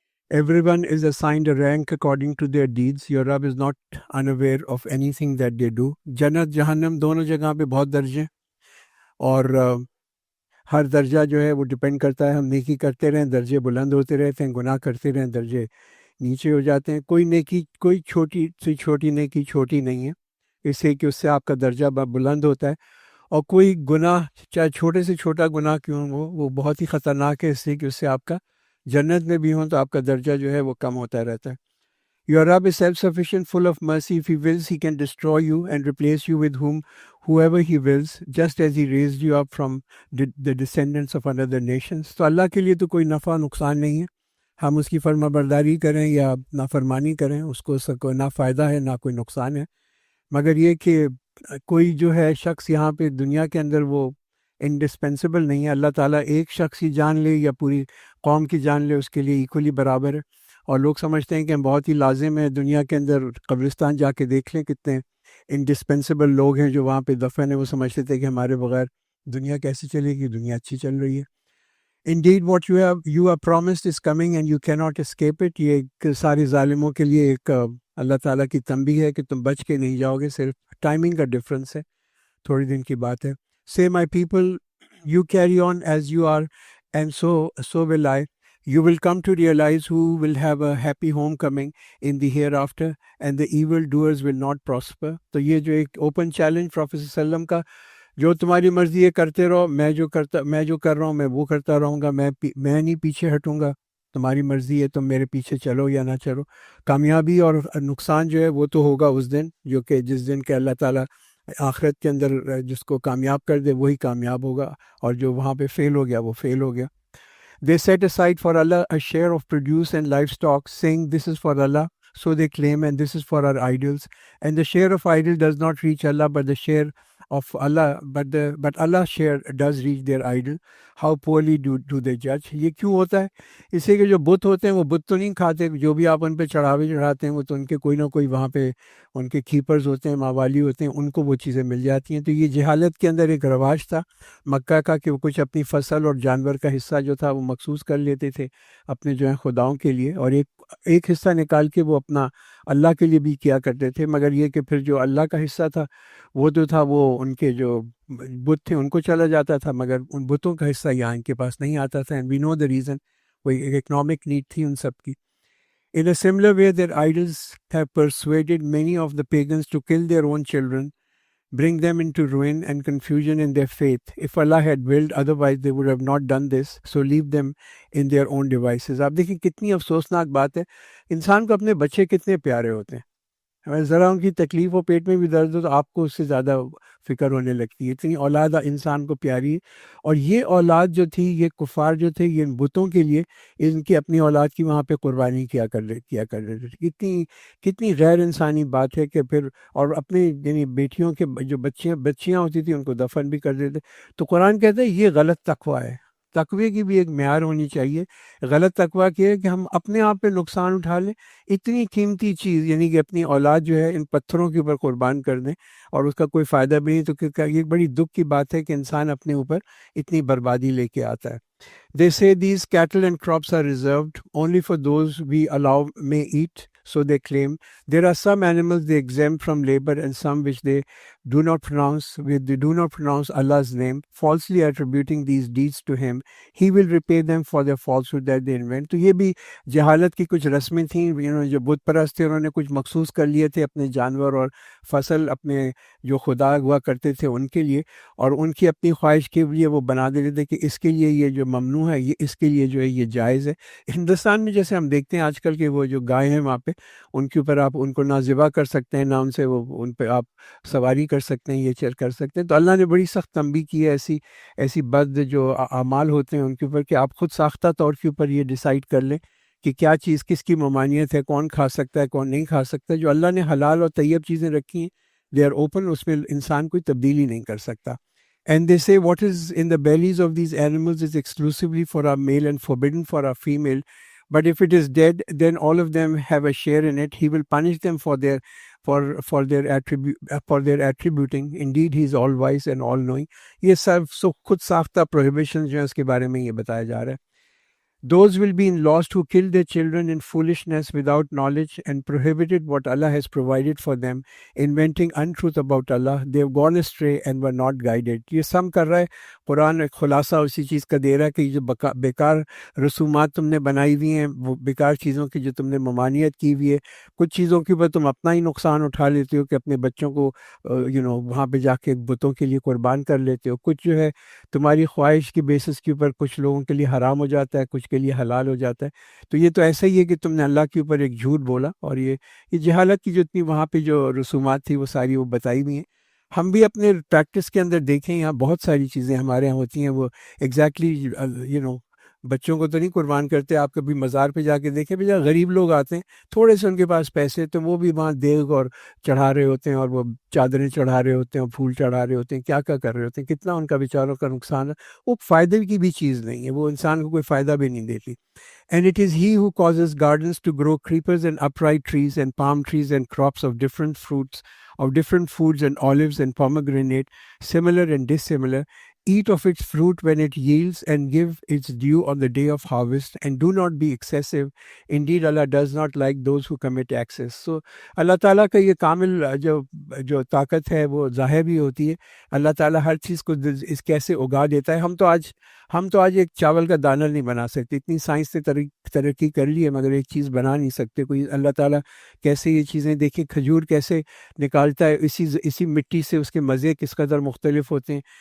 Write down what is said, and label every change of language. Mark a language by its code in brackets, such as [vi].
[en] Everyone is assigned a rank according to their deeds. Your Rabb is not unaware of anything that they do. [ur] جنت جہنم دونوں جگہ پہ بہت درجے اور ہر درجہ جو ہے وہ ڈپینڈ کرتا ہے. ہم نیکی کرتے رہیں درجے بلند ہوتے رہتے ہیں, گناہ کرتے رہیں درجے نیچے ہو جاتے ہیں. کوئی نیکی, کوئی چھوٹی سے چھوٹی نیکی چھوٹی نہیں ہے اس لیے کہ اس سے آپ کا درجہ بلند ہوتا ہے, اور کوئی گناہ چاہے چھوٹے سے چھوٹا گناہ کیوں ہو وہ بہت ہی خطرناک ہے اس لیے کہ اس سے آپ کا جنت میں بھی ہوں تو آپ کا درجہ جو ہے وہ کم ہوتا رہتا ہے. [en] Your Rabb is self-sufficient, full of mercy. If He wills, He can destroy you and replace you with whoever He wills, just as He raised you up from the descendants of another nations. [ur] تو اللہ کے لیے تو کوئی نفع نقصان نہیں ہے. ہم اس کی فرما برداری کریں یا نافرمانی کریں, اس کو کوئی نہ فائدہ ہے نہ کوئی نقصان ہے, مگر یہ کہ کوئی جو ہے شخص یہاں پہ دنیا کے اندر وہ انڈسپینسیبل نہیں ہے. اللہ تعالیٰ ایک شخص کی جان لے یا پوری قوم کی جان لے اس کے لیے ایکولی برابر ہے. اور لوگ سمجھتے ہیں کہ ہم بہت ہی لازم ہے دنیا کے اندر. قبرستان جا کے دیکھ لیں کتنے انڈسپینسیبل لوگ ہیں جو وہاں پہ دفن ہیں, وہ سمجھتے تھے کہ ہمارے بغیر دنیا کیسے چلے گی, دنیا اچھی چل رہی ہے. [en] Indeed what you are promised is coming and you cannot escape it. [ur] یہ ایک سارے ظالموں کے لیے ایک اللہ تعالیٰ کی تنبیہ ہے کہ تم بچ کے نہیں جاؤ گے, صرف ٹائمنگ کا ڈفرینس ہے, تھوڑی دن کی بات ہے. [en] Say my people, you carry on as you are and so will I. You will come to realize who will have a happy homecoming in the hereafter and the evil doers will not prosper. [ur] تو یہ جو ایک open challenge prophet صلی اللہ علیہ وسلم کا, جو تمہاری مرضی ہے کرتے رہو, میں جو کر رہا ہوں میں وہ کرتا رہوں گا, میں نہیں پیچھے ہٹوں گا. تمہاری مرضی ہے تم میرے پیچھے چلو یا نہ چلو. کامیابی اور نقصان جو ہے وہ تو ہوگا اس دن, جو کہ جس دن کہ اللہ تعالیٰ آخرت کے اندر جس کو کامیاب کر دے وہی کامیاب ہوگا, اور جو وہاں پہ فیل ہو گیا وہ فیل ہو گیا. [en] They set aside for Allah a share of produce and livestock, saying, "This is for Allah." So they claim, and this is for our idols. And the share of idol does not reach Allah, but the share of Allah, but Allah's share does reach their idol. How poorly do they judge? [ur] یہ کیوں ہوتا ہے؟ اس لیے کہ جو بت ہوتے ہیں وہ بت تو نہیں کھاتے, جو بھی آپ ان پہ چڑھاوے چڑھاتے ہیں وہ تو ان کے کوئی نہ کوئی وہاں پہ ان کے کیپرز ہوتے ہیں, موالی ہوتے ہیں, ان کو وہ چیزیں مل جاتی ہیں. تو یہ جہالت کے اندر ایک رواج تھا مکہ کا کہ وہ کچھ اپنی فصل اور جانور کا حصہ جو تھا وہ مخصوص کر لیتے تھے اپنے جو ہیں خداؤں کے لیے, اور ایک حصہ نکال کے وہ اپنا اللہ کے لیے بھی کیا کرتے تھے. مگر یہ کہ پھر جو اللہ کا حصہ تھا وہ تو تھا وہ ان کے جو بت تھے ان کو چلا جاتا تھا, مگر ان بتوں کا حصہ یہاں ان کے پاس نہیں آتا تھا. [en] and we know the reason, [ur] وہ ایک اکنامک نیڈ تھی ان سب کی. [en] In a similar way, their idols have persuaded many of the pagans to kill their own children, bring them into ruin and confusion in their faith. If Allah had willed otherwise, they would have not done this. So leave them in their own devices. [ur] آپ دیکھیں کتنی افسوسناک بات ہے. انسان کو اپنے بچے کتنے پیارے ہوتے ہیں, ذرا ان کی تکلیف ہو, پیٹ میں بھی درد ہو تو آپ کو اس سے زیادہ فکر ہونے لگتی ہے. اتنی اولاد انسان کو پیاری ہے. اور یہ اولاد جو تھی, یہ کفار جو تھے, یہ ان بتوں کے لیے ان کی اپنی اولاد کی وہاں پہ قربانی کیا کر رہے تھے. کتنی غیر انسانی بات ہے کہ پھر, اور اپنی یعنی بیٹیوں کے جو بچیاں ہوتی تھیں ان کو دفن بھی کر دیتے. تو قرآن کہتا ہے یہ غلط تقویٰ ہے. تقوی کی بھی ایک معیار ہونی چاہیے. غلط تقویٰ کیا ہے کہ ہم اپنے آپ پہ نقصان اٹھا لیں, اتنی قیمتی چیز یعنی کہ اپنی اولاد جو ہے ان پتھروں کے اوپر قربان کر دیں اور اس کا کوئی فائدہ بھی نہیں. تو یہ بڑی دکھ کی بات ہے کہ انسان اپنے اوپر اتنی بربادی لے کے آتا ہے. [en] They say these cattle and crops are reserved only for those we allow may eat. So they claim. There are some animals they exempt from labor and some which they do not pronounce Allah's name, falsely attributing these deeds to Him. He will repay them for their falsehood that they invent. [ur] تو یہ بھی جہالت کی کچھ رسمیں تھیں. جو بت پرست تھے انہوں نے کچھ مخصوص کر لیے تھے اپنے جانور اور فصل اپنے جو خدا ہوا کرتے تھے ان کے لیے, اور ان کی اپنی خواہش کے لیے وہ بنا دیتے تھے کہ اس کے لیے یہ جو ممنوع ہے یہ اس کے لیے جو ہے یہ جائز ہے. ہندوستان میں جیسے ہم دیکھتے ہیں آج کل کے وہ جو گائے ہیں وہاں پہ ان کے اوپر آپ ان کو نہ ذبح کر سکتے ہیں, نہ ان سے وہ ان پہ آپ سواری کر سکتے ہیں, یہ چیز کر سکتے ہیں. تو اللہ نے بڑی سخت تنبیہ کی ہے ایسی بد جو اعمال ہوتے ہیں ان کے اوپر کہ آپ خود ساختہ طور کے اوپر یہ ڈیسائیڈ کر لیں کہ کیا چیز کس کی ممانعت ہے, کون کھا سکتا ہے کون نہیں کھا سکتا. جو اللہ نے حلال اور طیب چیزیں رکھی ہیں [en] they are open, [ur] اس میں انسان کوئی تبدیلی نہیں کر سکتا. [en] And they say what is in the bellies of these animals is exclusively for our male and forbidden for our female. But if it is dead, then all of them have a share in it. He will punish them for their for their attributing. Indeed, he is all wise and all knowing. [ur] یہ سب خود ساختہ prohibitions جو ہیں اس کے بارے میں یہ بتایا جا رہا ہے. Those will be lost who kill their children in foolishness without knowledge and prohibited what Allah has provided for them, inventing untruth about Allah. They have gone astray and were not guided. یہ سم کر رہا ہے قرآن. ایک خلاصہ اسی چیز کا دے رہا ہے کہ جو بیکار رسومات تم نے بنائی ہوئی ہیں، وہ بیکار چیزوں کی جو تم نے ممانعت کی ہوئی ہے، کچھ چیزوں کے اوپر تم اپنا ہی نقصان اٹھا لیتے ہو کہ اپنے بچوں کو وہاں پہ جا کے بتوں کے لیے قربان کر لیتے ہو. کچھ جو ہے تمہاری خواہش کی بیسس کے اوپر کچھ لوگوں کے لیے حرام ہو جاتا ہے، کچھ کے لیے حلال ہو جاتا ہے. تو یہ تو ایسا ہی ہے کہ تم نے اللہ کے اوپر ایک جھوٹ بولا، اور یہ جہالت کی جو اتنی وہاں پہ جو رسومات تھی وہ ساری وہ بتائی ہوئی ہیں. ہم بھی اپنے پریکٹس کے اندر دیکھیں، یہاں بہت ساری چیزیں ہمارے یہاں ہوتی ہیں، وہ ایگزیکٹلی بچوں کو تو نہیں قربان کرتے. آپ کبھی مزار پہ جا کے دیکھیں، بھیا غریب لوگ آتے ہیں، تھوڑے سے ان کے پاس پیسے، تو وہ بھی وہاں دیگ اور چڑھا رہے ہوتے ہیں، اور وہ چادریں چڑھا رہے ہوتے ہیں، اور پھول چڑھا رہے ہوتے ہیں، کیا کیا کر رہے ہوتے ہیں. کتنا ان کا بیچاروں کا نقصان ہے. وہ فائدے کی بھی چیز نہیں ہے، وہ انسان کو کوئی فائدہ بھی نہیں دیتی. [en] And it is he who causes gardens to grow creepers and upright trees and palm trees and crops of different fruits, of different foods and olives and pomegranate, similar and dissimilar. Eat of its fruit when it yields and give its due on the day of harvest, and do not be excessive. Indeed, Allah does not like those who commit excess. [ur] So, اللہ تعالیٰ کا یہ کامل جو طاقت ہے وہ ظاہر بھی ہوتی ہے. اللہ تعالیٰ ہر چیز کو اس کیسے اگا دیتا ہے. ہم تو آج ایک چاول کا دانہ نہیں بنا سکتے. اتنی سائنس نے ترقی کر لی ہے، مگر ایک چیز بنا نہیں سکتے. کوئی اللہ تعالیٰ کیسے یہ چیزیں دیکھیں، کھجور کیسے نکالتا ہے، اسی مٹی سے اس کے مزے کس قدر مختلف ہوتے ہیں.